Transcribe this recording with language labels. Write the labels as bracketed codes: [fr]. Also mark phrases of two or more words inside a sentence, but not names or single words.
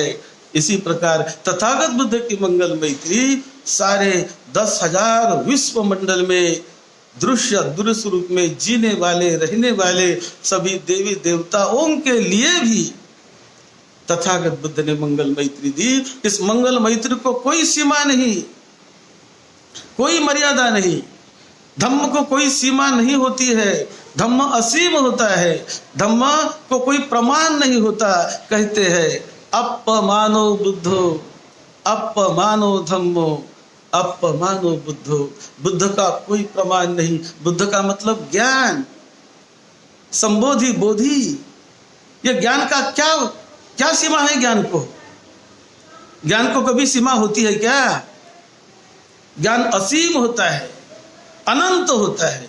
[hi] इसी प्रकार तथागत बुद्ध की मंगल मैत्री सारे 10,000 विश्व मंडल में दृश्य अदृश्य रूप में जीने वाले रहने वाले सभी देवी देवताओं के लिए भी तथागत बुद्ध ने मंगल मैत्री दी। इस मंगल मैत्री को कोई सीमा नहीं, कोई मर्यादा नहीं। धम्म को कोई सीमा नहीं होती है, धम्म असीम होता है। धम्म को कोई प्रमाण नहीं होता। कहते हैं [pi] अपमानो बुद्धो अपमानो धम्मो अपमानो बुद्धो। [hi] बुद्ध का कोई प्रमाण नहीं। बुद्ध का मतलब ज्ञान, संबोधि, बोधि। ये ज्ञान का क्या सीमा है? ज्ञान को कभी सीमा होती है क्या? ज्ञान असीम होता है, अनंत होता है।